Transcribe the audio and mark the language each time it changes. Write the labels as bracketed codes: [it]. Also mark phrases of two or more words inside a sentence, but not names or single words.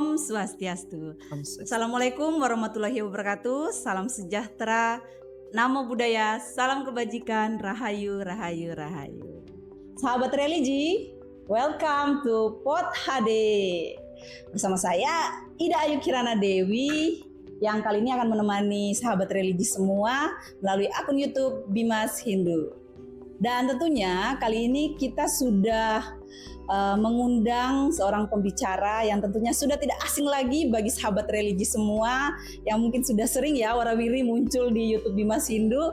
[id] Swastiastu. Om Swastiastu. [ar] السلام عليكم ورحمة الله وبركاته. [id] Salam sejahtera, [pi] namo buddhaya, [id] salam kebajikan, rahayu, rahayu, rahayu. Sahabat religi, [en] welcome to Pod HD. [id] Bersama saya Ida Ayu Kirana Dewi yang kali ini akan menemani sahabat religi semua melalui akun YouTube Bimas Hindu. Dan tentunya kali ini kita sudah mengundang seorang pembicara yang tentunya sudah tidak asing lagi bagi sahabat religi semua yang mungkin sudah sering ya warawiri muncul di YouTube Bimas Hindu.